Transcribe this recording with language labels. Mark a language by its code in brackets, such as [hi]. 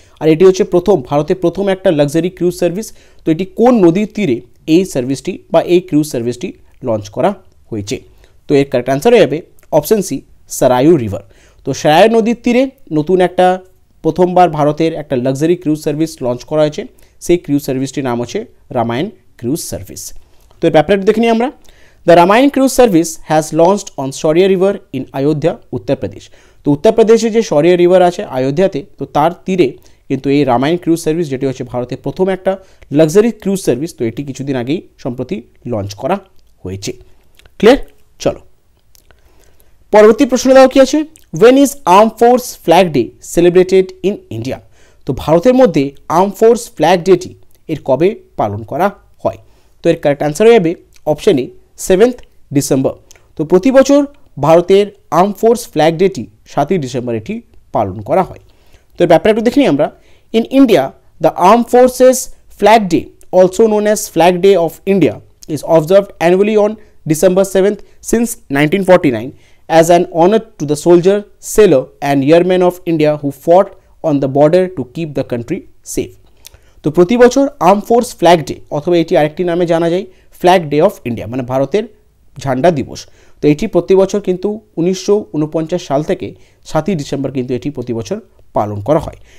[bn] আর এটি হচ্ছে ভারতের প্রথম একটা লাক্সারি ক্রুজ সার্ভিস। তো এটি কোন নদীর তীরে এই সার্ভিসটি বা এই ক্রুজ সার্ভিসটি লঞ্চ করা হয়েছে? তো এর কারেক্ট অ্যান্সার হয়ে যাবে অপশন সি, সারায়ু রিভার। তো সারায়ু নদীর তীরে নতুন একটা প্রথমবার ভারতের একটা লাক্সারি ক্রুজ সার্ভিস লঞ্চ করা হয়েছে, সেই ক্রুজ সার্ভিসটির নাম হচ্ছে রামায়ণ ক্রুজ সার্ভিস। তো এর ব্যাপারটা দেখে নিই আমরা। [en] The Ramayana cruise service has launched on Shaurya River in Ayodhya, Uttar Pradesh। [bn] তো উত্তর প্রদেশে যে শৌর্য রিভার আছে অযোধ্যাতে, তো তার তীরে কিন্তু এই রামায়ণ ক্রুজ সার্ভিস, যেটি হচ্ছে ভারতের প্রথম একটা লাক্সারি ক্রুজ সার্ভিস, তো এটি কিছুদিন আগেই সম্প্রতি লঞ্চ করা হয়েছে। ক্লিয়ার? চলো পরবর্তী প্রশ্ন দাও কি আছে? [en] When is Armed Force Flag Day celebrated in India? [bn] তো ভারতের মধ্যে আর্ম ফোর্স ফ্ল্যাগ ডেটি এর কবে পালন করা হয়? তো এর কারেক্ট অ্যান্সার হয়ে যাবে অপশন এ, 7 ডিসেম্বর। তো প্রতি বছর ভারতের আর্ম ফোর্স ফ্ল্যাগ ডেটি 7 ডিসেম্বর এটি পালন করা হয়। তো এর ব্যাপারটা একটু দেখে নিই আমরা। [en] In India the arm forces flag day, also known as flag day of India, is observed annually on December 7th since 1949 as an honor to the soldier, sailor and airmen of India who fought on the border to keep the country safe। [bn] তো প্রতি বছর arm force flag day, অথবা এটি আরেকটি নামে জানা যায় flag day of India, মানে ভারতের ঝান্ডা দিবস। তো এটি প্রতি বছর কিন্তু 1949 সাল থেকে 7 ডিসেম্বর কিন্তু এটি প্রতি বছর পালন করা হয়।